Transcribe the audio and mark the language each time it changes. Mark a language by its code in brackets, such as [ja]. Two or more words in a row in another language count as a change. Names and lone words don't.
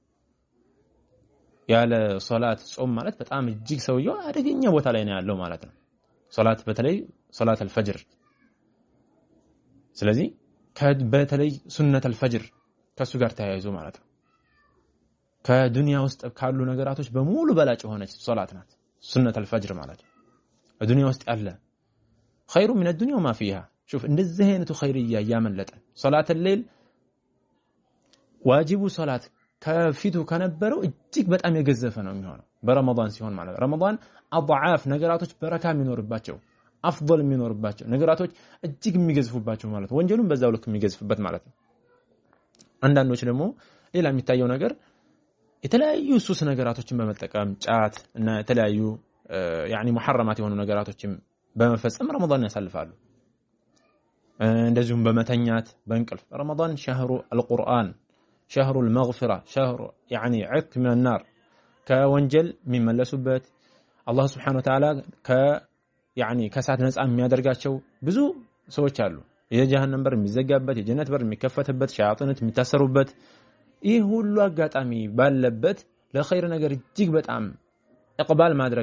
[am] ያለ ሶላት ጾም ማለት በጣም እጅግ ሰውየው አደገኛ ቦታ ላይ ነው ያለው ማለት ነው ሶላት በተለይ [ar] صلاة الفجر [am] ስለዚህ በተለይ [ar] سنة الفجر [am] ከሱ ጋር ተያይዞ ማለት ነው ከዱንያ ውስጥ ካሉ ነገራቶች በሙሉ በላጭ ሆነች ሶላት ናት [ar] سنة الفجر [am] ማለት ነው በዱንያ ውስጥ ያለ [ar] خير من الدنيا وما فيها شوف [am] እንደዚህ አይነቱ ኸይርያ ያመለጠ [ar] صلاة الليل واجب صلاة [am] ከፊቱ ከነበረው እጅግ በጣም የገዘፈ ነው የሚሆነው በረመዳን ሲሆን ማለት ረመዳን አضعاف ነገራቶች በረካ የሚኖርባቸው አፍضل የሚኖርባቸው ነገራቶች እጅግ የሚገዝፉባቸው ማለት ወንጀሉን በዛው ልክ የሚገዝፍበት ማለት ነው አንዳንዶች ደግሞ ሌላ የሚታየው ነገር የተለያዩ ሱስ ነገራቶችን በመጠቀም ጫት እና የተለያዩ [ar] يعني محرمات [am] የሆኑ ነገራቶችን በመፈጸም ረመዳን ያሳልፋሉ። እንደዚሁም በመተኛት በእንቅልፍ ረመዳን [ar] شهر القرآن شهر المغفرة شهر يعني عتق من [am] النار ከወንጀል የሚመለሱበት አላህ Subhanahu Wa Ta'ala ያኒ ከሳት ነፃ የሚያደርጋቸው ብዙ ሰዎች አሉ። የጀሃነም በር የሚዘጋበት የጀነት በር የሚከፈትበት ሸያጣኖች የሚታሰሩበት ይህ ሁሉ አጋጣሚ ባለበት ለኸይር ነገር እጅግ በጣም ኢቅባል ማድረግ